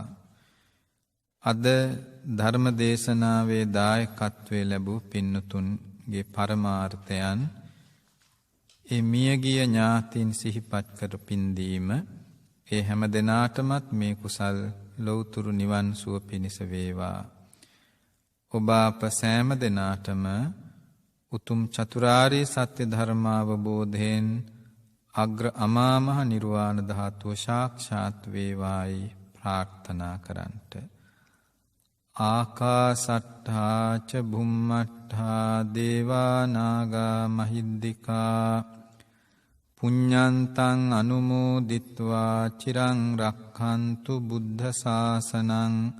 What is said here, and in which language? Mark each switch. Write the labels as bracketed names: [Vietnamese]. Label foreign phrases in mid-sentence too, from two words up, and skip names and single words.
[Sinhala] අද ධර්ම දේශනාවේ දායකත්වයේ ලැබූ පින්නතුන්ගේ පරමාර්ථයන් ඒ මියගිය ඥාතීන් සිහිපත් කර පින්දීම ඒ හැම දිනාටමත් මේ කුසල් ලෞතුරු නිවන් සුව පිණිස වේවා. ඔබ අප සෑම දිනාටම උතුම් චතුරාර්ය සත්‍ය ධර්මාවබෝධයෙන් අග්‍ර අමා මහ නිර්වාණ ධාතුව සාක්ෂාත් වේවායි ප්‍රාර්ථනා කරන්ට. [Pali] ආකාසට්ඨා ච භුම්මට්ඨා දේවා නාග මහිද්దికා පුඤ්ඤන්තං අනුමෝදිත්වා චිරං රක්ඛන්තු බුද්ධ ශාසනං.